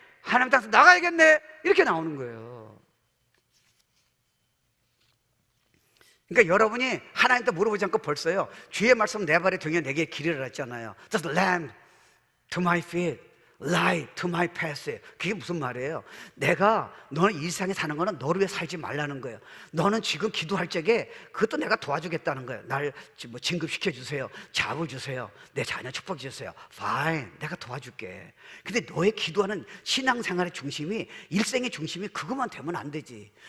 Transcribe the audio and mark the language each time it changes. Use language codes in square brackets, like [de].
[ko] 하나님 땅에서 나가야겠네. 이렇게 나오는 거예요. 그러니까 여러분이 하나님한테 물어보지 않고 벌써요 주의 말씀 내 발의 등에 내게 길이라 했잖아요. [en] Just lamp to my feet, light to my path. [ko] 그게 무슨 말이에요? 너는 이 세상에 사는 거는 너를 위해 살지 말라는 거예요. 너는 지금 기도할 적에 그것도 내가 도와주겠다는 거예요. 날 진급시켜 주세요. 잡을 주세요. 내 자녀 축복 주세요. [en] Fine, [ko] 내가 도와줄게. 근데 너의 기도하는 신앙생활의 중심이 일생의 중심이 그것만 되면 안 되지.